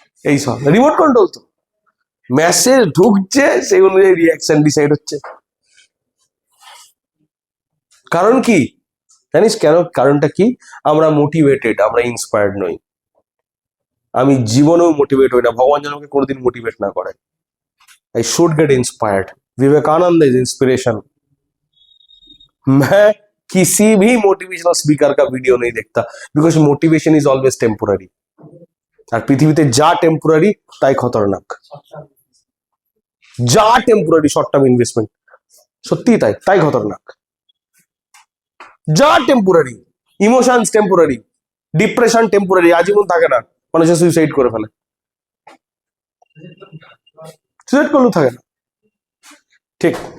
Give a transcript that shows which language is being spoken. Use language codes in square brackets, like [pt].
[bn] এই সব remote control তো, মেসেজ ঢুকছে সেই অনুযায়ী রিয়াকশন ডিসাইড হচ্ছে। কারণ কি জানিস কেন, কারণটা কি, আমরা মোটিভেটেড, আমরা ইন্সপায়ার্ড নই। আমি জীবনেও মোটিভেট হই না, ভগবান যেন আমাকে কোনোদিন মোটিভেট না করে। [en] I should get inspired. Vivekananda is inspiration. [hi] मैं किसी भी मोटिवेशनल स्पीकर का वीडियो नहीं देखता, [en] Because motivation is always temporary. [bn] আর পৃথিবীতে যা টেম্পোরারি তাই খতরনাক, যা টেম্পোরারি শর্ট টার্ম ইনভেস্টমেন্ট সত্যি তাই তাই খতরনাক। যা temporary, emotions temporary, depression temporary, আজীবন থাকে না, মানুষের সুইসাইড করে ফেলে, সুইসাইড করলেও থাকে না, ঠিক।